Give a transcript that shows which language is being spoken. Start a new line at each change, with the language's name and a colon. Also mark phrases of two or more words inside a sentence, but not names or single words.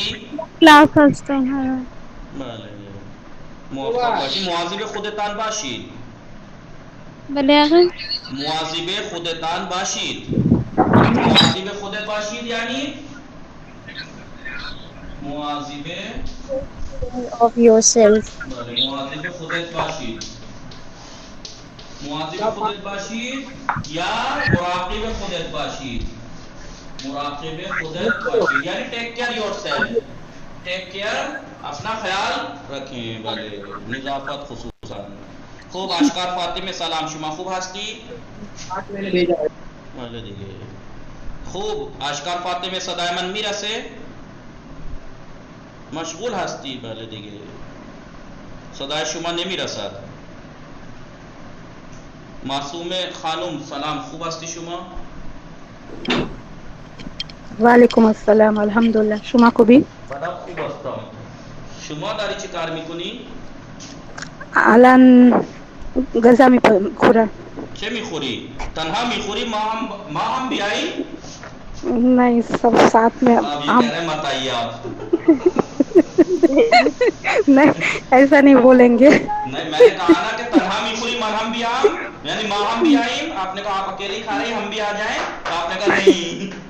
Persian: کلاس هستم. بله موفق باشید. مواظب خودتان باشید. بله آقا. مواظب خودتان باشید. مواظب خودت باشید یعنی مواظب
English: of yourself.
Persian: بله مواظب خودت باشید. مواظب خودت باشید یا مراقب خودت باشید. مراقب خودت باشید یعنی
English: take care yourself. take care
Persian: اپنا خیال رکھیں. بله نظافت خصوصا. خوب اشکار فاطمه سلام. شما خوب هستی؟ بله دیگه. خوب اشکار فاطمه صدای من میرسه؟ مشغول هستی؟ بله دیگه صدای شما نمیرسد. معصومه خانم سلام. خوب هستی شما؟ وعلیکم السلام. الحمدلله. شما خوبی؟ بڑا خوب هستم. شما داری چه کار میکنی؟ الان غذا میخورم. چه میخوری؟ تنها میخوری؟ ما هم بیاییم؟
Urdu: نہیں سب ساتھ میں. آپ یہ کہہ رہے ہیں مت آئیے آپ. نہیں ایسا نہیں بولیں گے. نہیں میں نے کہا نا کہ
Persian: تنہا میخوری
Urdu: مرہم بھی آم یعنی ماں ہم بھی آئیم. آپ نے کہا آپ اکیلی کھا رہی ہم بھی آ جائیں، تو آپ نے کہا نہیں